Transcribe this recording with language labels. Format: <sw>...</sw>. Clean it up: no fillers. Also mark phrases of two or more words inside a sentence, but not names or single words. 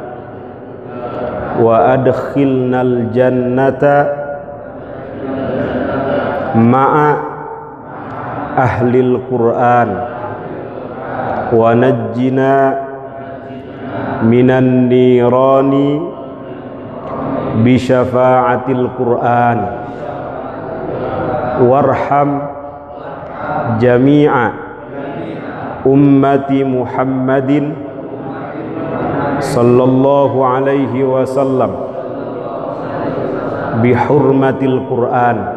<ar>وأدخلنا الجنة مع أهل القرآن ونجنا من النار بشفاعة القرآن وارحم جميع أمة محمد صلى الله عليه وسلم بحرمة القرآن.</ar>